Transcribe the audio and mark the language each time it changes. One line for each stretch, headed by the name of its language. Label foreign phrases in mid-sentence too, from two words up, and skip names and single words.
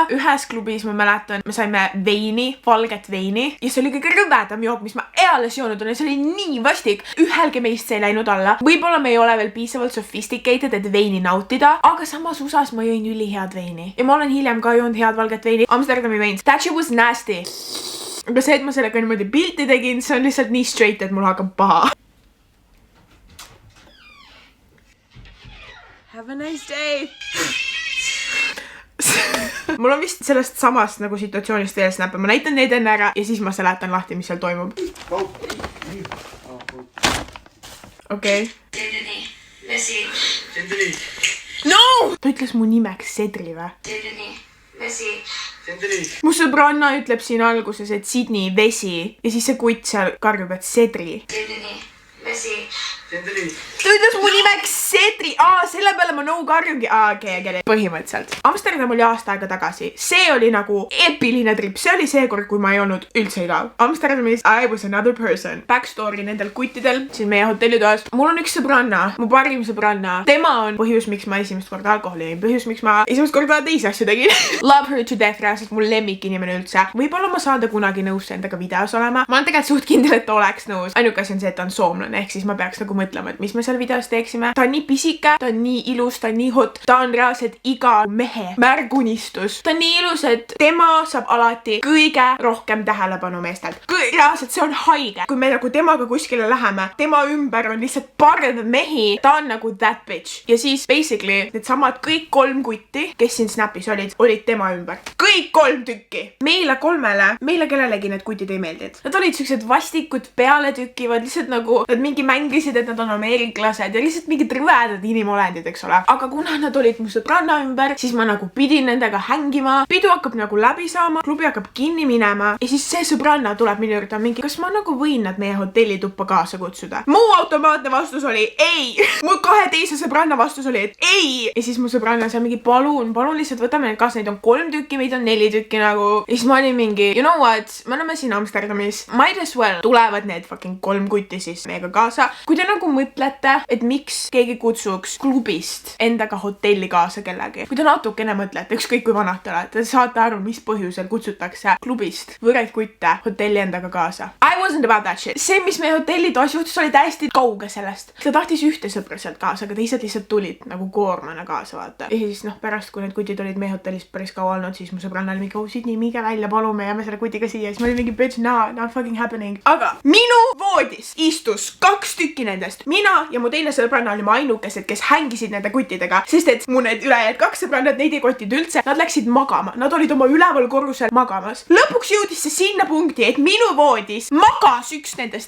Estonian: Ühes klubis ma mäletan, me saime veini, valget veini ja see oli kõige rõvedam jook, mis ma eales joonud on ja see oli nii vastik. Ühelgi meist see ei läinud alla. Võib-olla me ei ole veel piisavalt sophisticated, et veini nautida, aga samas usas ma jõin ülihead veini. Ja ma olen hiljem ka joonud head valget veini. Amsterdami vein.
English: That shit was nasty.
Estonian: Aga see, et ma sellega niimoodi pilti tegin, see on lihtsalt nii straight, et mul hakkab paha.
English: Have a nice day!
Estonian: Mul on vist sellest samast nagu situatsioonist veel snappe. Ma näitan neid enne ära ja siis ma seletan lahti, mis seal toimub. Okei. No! Ta ütles mu nimeks Sedri või? Mu sõbranna ütleb siin alguses, et Sydney, vesi. Ja siis see kutt seal karjub, et Sedri. Ta ütles mu nimeks Sedri. Selle peale ma no karjungi. Okei. Põhimõtteliselt. Amsterdam oli aasta aega tagasi. See oli nagu epiline trip. See oli see kord, kui ma ei olnud üldse igav.
English: Amsterdamis I was another person.
Estonian: Backstory nendel kuttidel siin meie hotellitoas. Mul on üks sõbranna, mu parim sõbranna. Tema on põhjus, miks ma esimest korda alkoholi jõin. Põhjus, miks ma esimest korda teisi asju tegin.
English: Love her to death,
Estonian: reaalselt mul lemmik inimene üldse. Võib-olla ma saan ta kunagi nõus endaga videos olema. Ma olen tegelikult suht kindel, et ta oleks nõus. Ainuke asi on see, et ta on soomlane, ehk siis ma peaks nagu mõtlema, et mis me seal videos teeksime. Ta on nii pisike, ta on nii ilus, ta on nii hot, ta on reaalselt iga mehe märgunistus. Ta on nii ilus, et tema saab alati kõige rohkem tähelepanu meestelt. Reaalselt see on haige. Kui me nagu temaga kuskile läheme, tema ümber on lihtsalt parv mehi, ta on nagu
English: that bitch.
Estonian: Ja siis basically need samad kõik 3 kutti, kes siin Snapis olid tema ümber. Kõik 3 tükki. Meile kellelegi need kutid ei meeldinud. Nad olid siuksed vastikud peale tükivad, lihtsalt nagu nad mingi mängisid, et et nad on ameeriklased ja lihtsalt mingid rõvedad inimolendid, eks ole. Aga kuna nad olid mu sõbranna ümber, siis ma nagu pidin nendega hängima. Pidu hakkab nagu läbi saama, klubi hakkab kinni minema ja siis see sõbranna tuleb minu juurde mingi, kas ma nagu võin nad meie hotellituppa kaasa kutsuda? Mu automaatne vastus oli ei. Mu 2 teise sõbranna vastus oli, et ei. Ja siis mu sõbranna seal mingi, palun lihtsalt võtame need kaasa, neid on 3 tükki, meid on 4 tükki nagu. Ja siis ma olin mingi,
English: you know what,
Estonian: me oleme siin Amsterdamis,
English: might as well
Estonian: tulevad need fucking 3 kutti siis meiega kaasa. Kui te nagu mõtlete, et miks keegi kutsuks klubist endaga hotelli kaasa kellegi, kui te natukene mõtlete, ükskõik kui vanad te olete, te saate aru, mis põhjusel kutsutakse klubist võõraid kutte hotelli endaga kaasa.
English: I wasn't about that shit.
Estonian: See, mis meie hotellitoas juhtus, oli täiesti kauge sellest. Ta tahtis ühte sõpra sealt kaasa, aga teised lihtsalt tulid nagu koormana kaasa, vaata. Ja siis pärast, kui need kutid olid meie hotellis päris kaua olnud, siis mu sõbranna oli mingi, Sydney, minge välja, palume, jääme selle kutiga siia. Siis ma olin mingi,
English: bitch, not fucking happening.
Estonian: Aga minu voodis istus 2 tükki nendest. Mina ja mu teine sõbranna olime ainukesed, kes hängisid nende kuttidega, sest et mu need ülejäänud 2 sõbrannad, neid ei kottid üldse. Nad läksid magama. Nad olid oma üleval korrusel magamas. Lõpuks jõudis see sinna punkti, et minu voodis magas üks nendest.